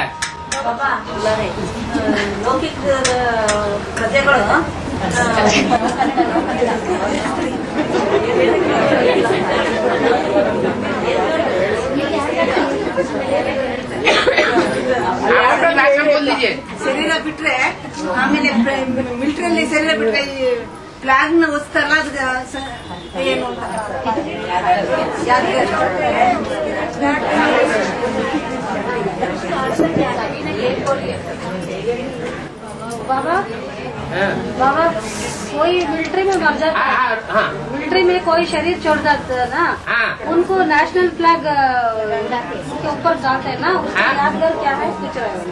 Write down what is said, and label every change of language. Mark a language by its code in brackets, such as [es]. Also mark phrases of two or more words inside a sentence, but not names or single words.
[hi] बाबा लौकिक ಪ್ರಜೆಗಳು बोल दीजिए। [kn] ಶರೀರ ಬಿಟ್ರೆ ಆಮೇಲೆ ಮಿಲಿಟರಿಯಲ್ಲಿ ಶರೀರ ಬಿಟ್ರೆ ಈ ಫ್ಲಾಗ್ ನ ಓದಿಸ್ತಾರಲ್ಲ ಅದು ಏನು [hi] बाबा बाबा कोई मिलिट्री में मर जाता है, मिलिट्री में कोई शरीर छोड़ जाता है ना, उनको [en] national flag [hi] के ऊपर जाते हैं ना, उसका यादगार क्या है पूछ रहे हो?